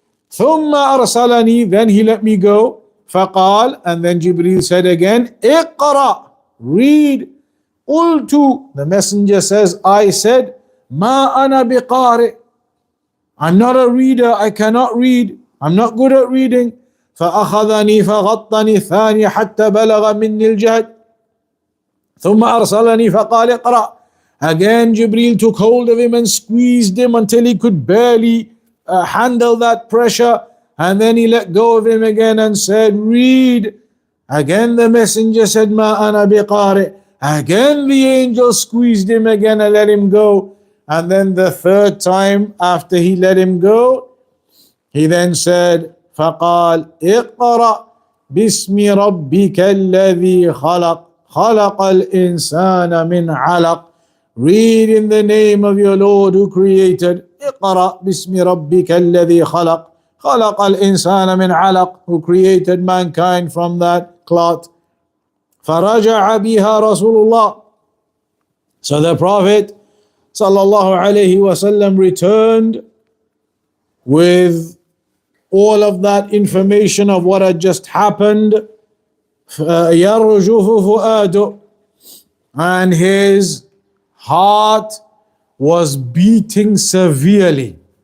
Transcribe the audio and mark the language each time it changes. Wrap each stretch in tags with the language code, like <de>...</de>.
<ar>ثم أرسلني,</ar> <en>then he let me go.</en> <ar>فقال,</ar> <en>and then Jibreel said again,</en> <ar>اقرأ,</ar> <en>read.</en> <ar>قلت,</ar> <en>the messenger says, I said,</en> <ar>ما أنا بقارئ,</ar> <en>I'm not a reader, I cannot read, I'm not good at reading.</en> <ar>فأخذني فغطني الثاني حتى بلغ مني الجهد ثم أرسلني فقال اقرأ.</ar> <en>Again Jibreel took hold of him and squeezed him until he could barely handle that pressure, and then he let go of him again and said, read. Again the messenger said,</en> <ar>ما أنا بقارئ.</ar> <en>Again the angel squeezed him again and let him go. And then the third time after he let him go, he then said,</en> <ar>فقال اقرأ باسم ربك الذي خلق خلق الإنسان من علق.</ar> <en>Read in the name of your Lord who created.</en> <ar>اقرأ باسم ربك الذي خلق خلق الإنسان من علق,</ar> <en>who created mankind from that clot.</en> <ar>فرجع بها رسول الله.</ar> <en>So the Prophet sallallahu alayhi wasallam returned with all of that information of what had just happened.</en> <ar>يرجف فؤاده,</ar> <en>and his heart was beating severely.</en>